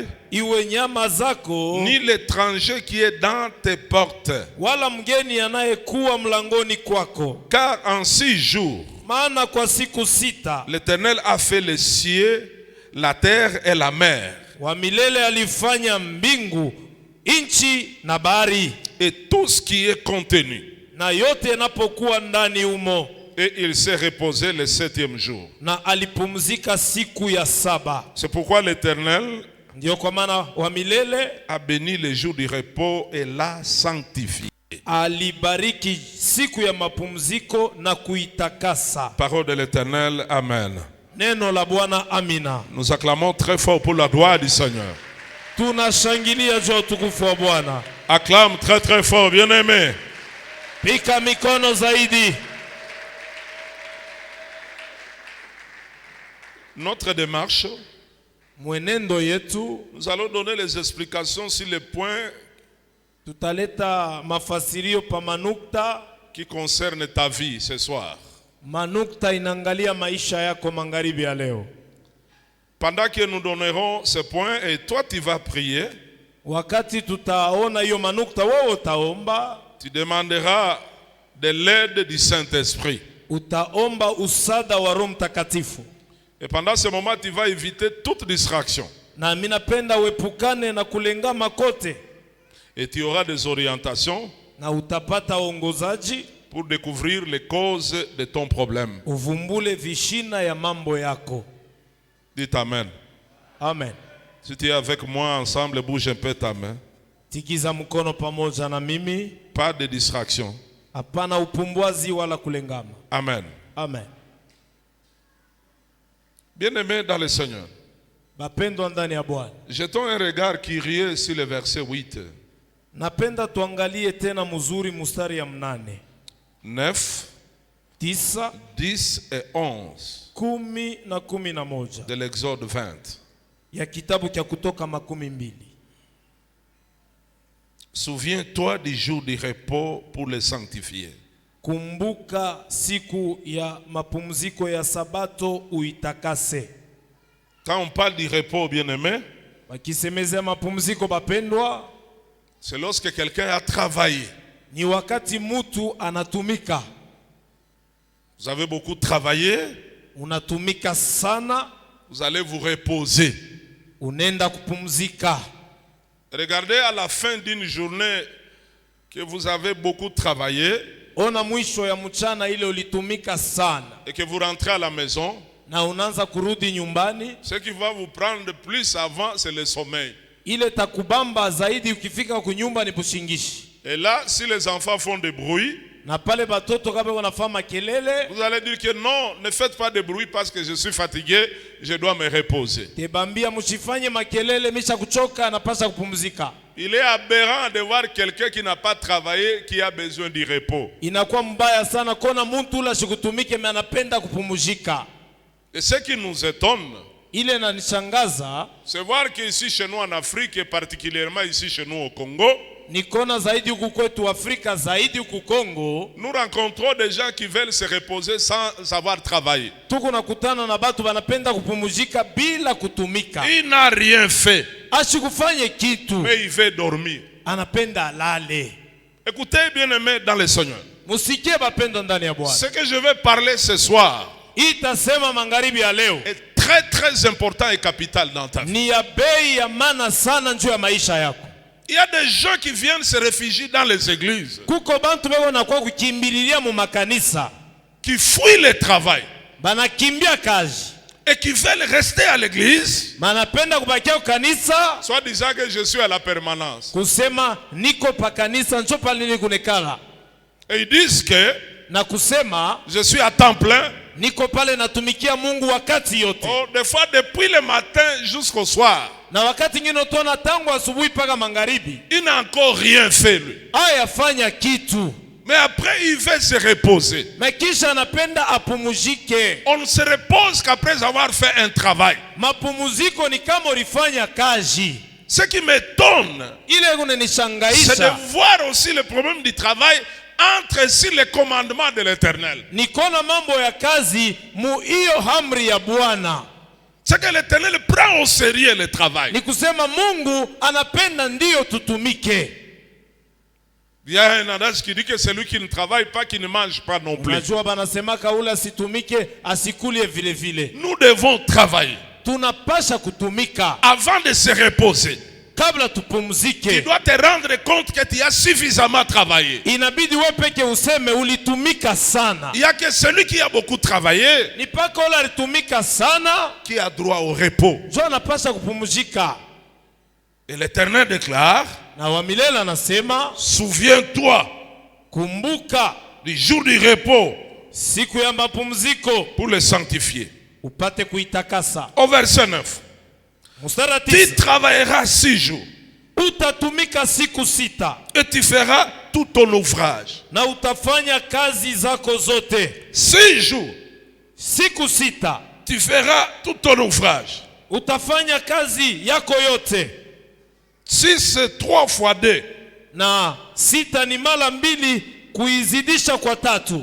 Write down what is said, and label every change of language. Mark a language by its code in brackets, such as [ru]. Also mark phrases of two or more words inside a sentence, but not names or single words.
[sw] Iwe nyama zako. [fr] Ni l'étranger qui est dans tes portes. [sw] Wala mgeni anayekuwa mlangoni kwako. [fr] Car en 6 jours, [sw] maana kwa siku 6 [fr] l'Éternel a fait les cieux, la terre et la mer. [sw] Wa milele alifanya mbingu, inchi na bahari, [fr] et tout ce qui est contenu. [sw] na yote yanapokuwa ndani umo. [fr] Et il s'est reposé le 7e jour. [sw] Na alipumzika siku ya 7. [fr] C'est pourquoi l'Éternel [sw] ndio kwa maana wa milele [fr] a béni le jour du repos et l'a sanctifié. [sw] alibariki siku ya mapumziko na kuitakasa. [fr] Parole de l'Éternel, amen. [sw] Neno la Bwana, amina. [fr] Nous acclamons très fort pour la gloire du Seigneur. [sw] Tunashangilia juu ya utukufu wa Bwana. [fr] Acclame très très fort, bien-aimé. [sw] Pika mikono zaidi. [fr] Notre démarche, [sw] mwenendo yetu, [fr] nous allons donner les explications sur les points [sw] tutaleta mafasirio pa manukta [fr] qui concernent ta vie ce soir. [sw] Manukta inaangalia maisha yako magharibi ya leo. [fr] Pendant que nous donnerons ces points et toi tu vas prier, [sw] wakati tutaona hiyo manukta, wewe utaomba, [fr] tu demanderas de l'aide du Saint-Esprit. [sw] Utaomba usada wa Roho Mtakatifu. [fr] Et pendant ce moment, tu vas éviter toute distraction. [sw] Na mimi napenda uepukane na kulengama kote. [fr] Et tu auras des orientations [sw] na utapata ongozaji [fr] pour découvrir les causes de ton problème. [sw] Uvumbule vishina ya mambo yako. [fr] Dites Amen. Amen. Si tu es avec moi ensemble, bouge un peu ta main. [sw] Tikiza mkono pamoja na mimi. [fr] Pas de distraction. [sw] Hapana upumbwazi wala kulengama. [fr] Amen. [sw] Amen. [fr] Bien-aimés dans le Seigneur, [sw] Bapendwa ndani ya Bwana. [fr] jetons un regard curieux sur le verset 8. [sw] Napenda tuangalie tena mzuri mstari ya 8. [fr] 9, [sw] 9, [fr] 10 et 11 [sw] 10 na 11 [fr] de l'Exode 20. [sw] ya kitabu cha Kutoka 12. [fr] Souviens-toi du jour du repos pour le sanctifier. [sw] Kumbuka siku ya mapumziko ya Sabato uitakase. [fr] Quand on parle du repos, bien-aimé, [sw] Wakisemezea mapumziko bapendwa, [fr] c'est lorsque quelqu'un a travaillé. [sw] ni wakati mtu anatumika. [fr] Vous avez beaucoup travaillé, [sw] Unatumika sana, [fr] vous allez vous reposer. [sw] unenda kupumzika. [fr] Regardez à la fin d'une journée que vous avez beaucoup travaillé [sw] Ona mwisho ya mchana ile ulitumika sana [fr] et que vous rentrez à la maison. [sw] na unaanza kurudi nyumbani, [fr] Ce qui va vous prendre plus avant, c'est le sommeil. [sw] ile takubamba zaidi ukifika kunyumba ni bushingishi. [fr] Et là, si les enfants font des bruits, [sw] Na pale batoto kama wanafanya makelele, [fr] vous allez dire que non, ne faites pas de bruit parce que je suis fatigué, je dois me reposer. [sw] tebambia msifanye makelele, misha kuchoka, napasha kupumzika. [fr] Il est aberrant de voir quelqu'un qui n'a pas travaillé, qui a besoin du repos. [sw] Inakuwa mbaya sana kona mtu ula shikutumike me anapenda kupumzika. [fr] Et ce qui nous étonne, [sw] Ile inanishangaza, [fr] c'est voir qu'ici chez nous en Afrique, et particulièrement ici chez nous au Congo, [sw] nikona zaidi huku kwetu Afrika, zaidi huku Kongo, [fr] nous rencontrons des gens qui veulent se reposer sans avoir travaillé. [sw] tuko nakutana na batu banapenda kupumzika bila kutumika. [fr] Il n'a rien fait, [sw] Ashikufanye kitu, [fr] mais il veut dormir. [sw] anapenda alale. [fr] Écoutez, bien-aimés dans le Seigneur, [sw] Musikie bapendo ndani ya Bwana. [fr] ce que je vais parler ce soir [sw] Itasema magharibi ya leo [fr] est très très important et capital dans ta vie. [sw] ni ya bei ya maana sana njoo ya maisha yako. [fr] Il y a des gens qui viennent se réfugier dans les églises, [sw] Kuko bantu beko na kwa kukimbililia mu makanisa, [fr] qui fuient le travail [sw] banakimbia kazi, [fr] et qui veulent rester à l'église, [sw] banapenda kubakia kanisa, [fr] soit disant que je suis à la permanence. [sw] kusema niko pa kanisa njoo pale nili kunekala, [fr] Et ils disent que [sw] na kusema [fr] je suis à temps plein. [sw] niko pale natumikia Mungu wakati yote. [fr] Oh, des fois depuis le matin jusqu'au soir. [sw] Na wakati ngine utona tangu asubuhi paka magharibi, [fr] Il n'a encore rien fait lui. [sw] ayafanya kitu. [fr] Mais après il veut se reposer. [sw] Makisha anapenda apumuzike. [fr] On ne se repose qu'après avoir fait un travail. [sw] Mapumuziko ni kama ulifanya kazi. [fr] Ce qui m'étonne, [sw] Ile [fr] c'est [sw] kunenishangaisha [fr] de voir aussi le problème du travail entre sur les commandements de l'Éternel. [sw] nikona mambo ya kazi mu hiyo amri ya Bwana. [fr] C'est que l'Éternel prend au sérieux le travail. [sw] Ni kusema Mungu anapenda ndiyo tutumike. [fr] Il y a un adage qui dit que celui qui ne travaille pas, qui ne mange pas non plus. [sw] Unajua banasemaka ule asitumike asikulie vile vile. [fr] Nous devons travailler. [sw] Tunapasha kutumika [fr] Avant de se reposer, [sw] kabla [fr] tu [sw] tupumzike. [fr] dois te rendre compte que tu as suffisamment travaillé. [sw] Inabidi wewe peke useme ulitumika sana. [fr] Il n'y a que celui qui a beaucoup travaillé [sw] Ni paka ule alitumika sana [fr] qui a droit au repos. [sw] ndio anapasha kupumzika. [fr] Et l'Éternel déclare, [sw] Na wa milele anasema, [fr] souviens-toi [sw] kumbuka [fr] du jour du repos [sw] siku ya mapumziko [fr] pour le sanctifier. [sw] upate kuitakasa. [fr] Au verset 9, [sw] Mstari wa [fr] tu [sw] 9, [fr] travailleras 6 jours [sw] utatumika siku 6 [fr] et tu feras tout ton ouvrage. [sw] na utafanya kazi zako zote. [fr] 6 jours, [sw] Siku 6 [fr] tu feras tout ton ouvrage. [sw] utafanya kazi yako yote. [fr] 6 c'est 3 fois 2. [sw] Na 6 ni mara 2 kuizidisha kwa 3.